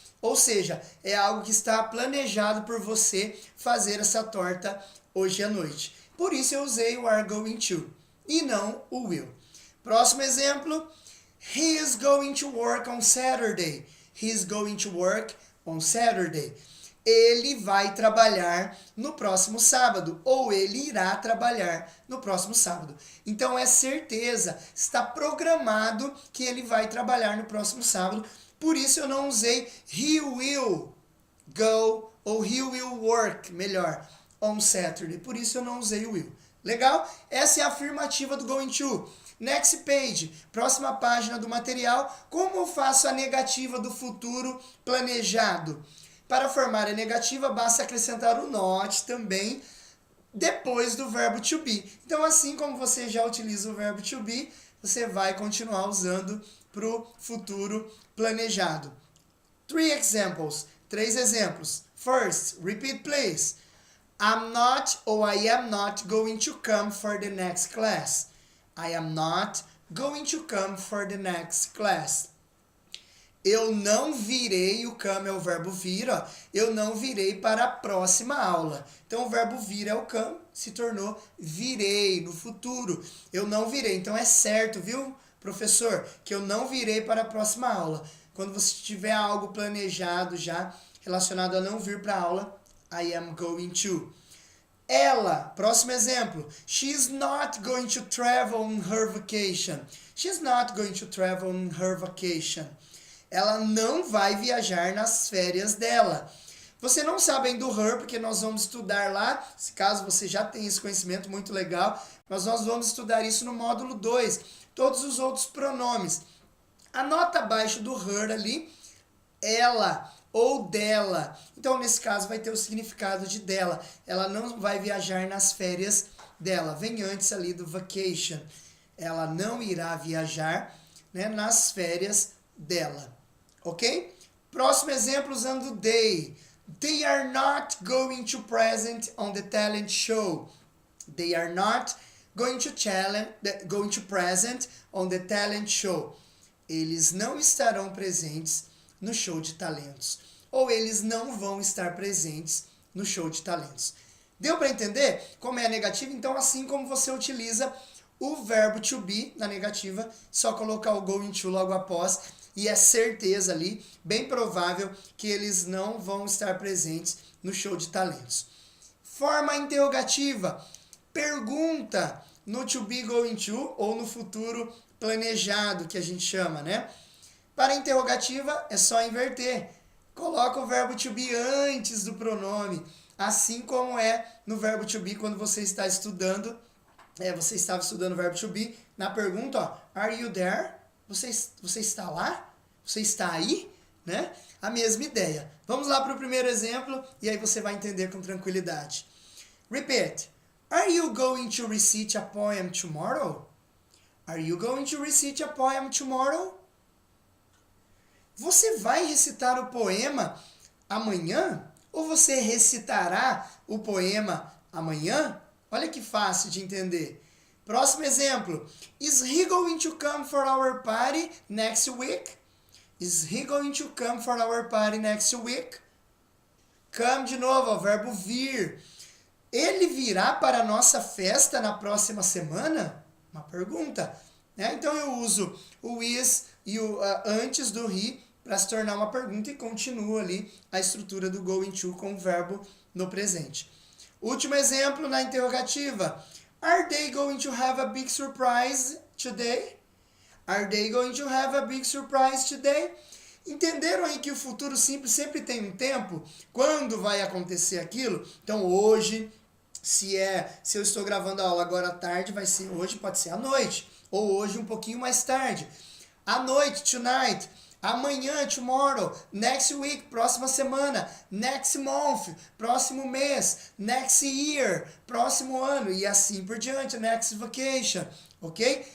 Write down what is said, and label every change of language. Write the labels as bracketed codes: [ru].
[pt] Ou seja, é algo que está planejado por você fazer essa torta hoje à noite. Por isso eu usei o are going to e não o will. Próximo exemplo. [en] He is going to work on Saturday. He is going to work on Saturday. [pt] Ele vai trabalhar no próximo sábado. Ou ele irá trabalhar no próximo sábado. Então é certeza, está programado que ele vai trabalhar no próximo sábado. Por isso eu não usei [en] he will go [pt] ou [en] he will work, [pt] melhor, [en] on Saturday. [pt] Por isso eu não usei o will. Legal? Essa é a afirmativa do going to. [en] Next page, [pt] próxima página do material. Como eu faço a negativa do futuro planejado? Para formar a negativa, basta acrescentar o not também depois do verbo to be. Então, assim como você já utiliza o verbo to be, você vai continuar usando para o futuro planejado. 3 exemplos. [en] First, repeat please. I'm not [pt] ou [en] I am not going to come for the next class. I am not going to come for the next class. [pt] Eu não virei, o come é o verbo vir, ó. Eu não virei para a próxima aula. Então, o verbo vir é o come, se tornou virei no futuro. Eu não virei. Então, é certo, viu, professor, que eu não virei para a próxima aula. Quando você tiver algo planejado já relacionado a não vir para a aula, [en] I am going to. [pt] Ela, próximo exemplo. [en] She's not going to travel on her vacation. She's not going to travel on her vacation. [pt] Ela não vai viajar nas férias dela. Você não sabe ainda do her, porque nós vamos estudar lá, se caso você já tem esse conhecimento muito legal, mas nós vamos estudar isso no módulo 2, todos os outros pronomes. Anota abaixo do her ali, ela ou dela. Então, nesse caso, vai ter o significado de dela. Ela não vai viajar nas férias dela. Vem antes ali do vacation. Ela não irá viajar, né, nas férias dela. Ok? Próximo exemplo usando they. [en] They are not going to present on the talent show. They are not going to present on the talent show. [pt] Eles não estarão presentes no show de talentos. Ou eles não vão estar presentes no show de talentos. Deu para entender como é a negativa? Então, assim como você utiliza o verbo to be na negativa, só colocar o going to logo após, e é certeza ali, bem provável, que eles não vão estar presentes no show de talentos. Forma interrogativa. Pergunta no to be going to, ou no futuro planejado, que a gente chama, né? Para interrogativa, é só inverter. Coloca o verbo to be antes do pronome, assim como é no verbo to be quando você está estudando. Você estava estudando o verbo to be. Na pergunta, ó, [en] are you there? [pt] Você está lá? Você está aí? Né? A mesma ideia. Vamos lá para o primeiro exemplo e aí você vai entender com tranquilidade. [en] Repeat. Are you going to recite a poem tomorrow? Are you going to recite a poem tomorrow? [pt] Você vai recitar o poema amanhã? Ou você recitará o poema amanhã? Olha que fácil de entender. Próximo exemplo. [en] Is he going to come for our party next week? Is he going to come for our party next week? [pt] Come de novo, o verbo vir. Ele virá para a nossa festa na próxima semana? Uma pergunta. Né? Então eu uso o is e o antes do he para se tornar uma pergunta e continuo ali a estrutura do going to com o verbo no presente. Último exemplo na interrogativa. [en] Are they going to have a big surprise today? Are they going to have a big surprise today? [pt] Entenderam aí que o futuro simples sempre tem um tempo? Quando vai acontecer aquilo? Então hoje, se eu estou gravando a aula agora à tarde, vai ser hoje, pode ser à noite. Ou hoje um pouquinho mais tarde. À noite, tonight. Amanhã, tomorrow, next week, próxima semana, next month, próximo mês, next year, próximo ano e assim por diante, next vacation, ok?